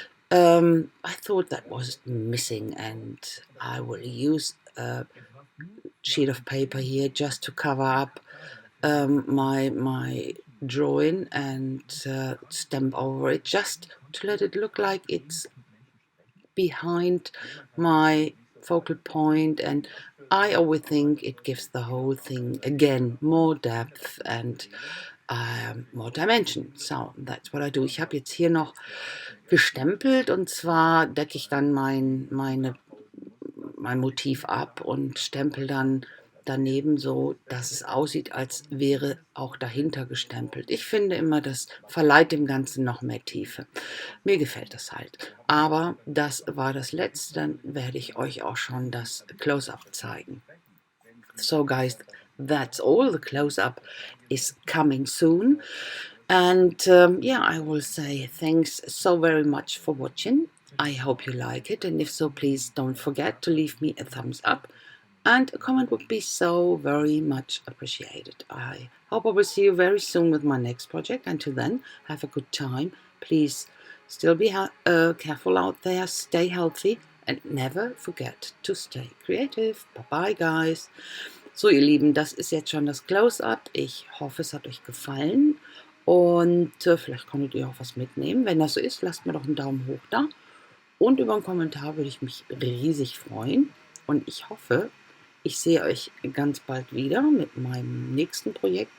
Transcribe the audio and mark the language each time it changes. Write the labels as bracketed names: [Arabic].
[English] I thought that was missing, and I will use a sheet of paper here just to cover up my drawing and stamp over it, just to let it look like it's behind my focal point, and I always think it gives the whole thing again more depth and more dimension. So that's what I do. [German] Ich habe jetzt hier noch gestempelt, und zwar decke ich dann mein Motiv ab und stempel dann daneben so, dass es aussieht, als wäre auch dahinter gestempelt. Ich finde immer, das verleiht dem Ganzen noch mehr Tiefe. Mir gefällt das halt. Aber das war das Letzte, dann werde ich euch auch schon das Close-Up zeigen. [English] So guys, that's all. The close-up is coming soon. And yeah, I will say thanks so very much for watching. I hope you like it, and if so, please don't forget to leave me a thumbs up, and a comment would be so very much appreciated. I hope I will see you very soon with my next project. Until then, have a good time. Please still be careful out there, stay healthy, and never forget to stay creative. Bye bye, guys. [German] So, ihr Lieben, das ist jetzt schon das Close-Up. Ich hoffe, es hat euch gefallen. Und vielleicht konntet ihr auch was mitnehmen. Wenn das so ist, lasst mir doch einen Daumen hoch da. Und über einen Kommentar würde ich mich riesig freuen. Und ich hoffe, ich sehe euch ganz bald wieder mit meinem nächsten Projekt.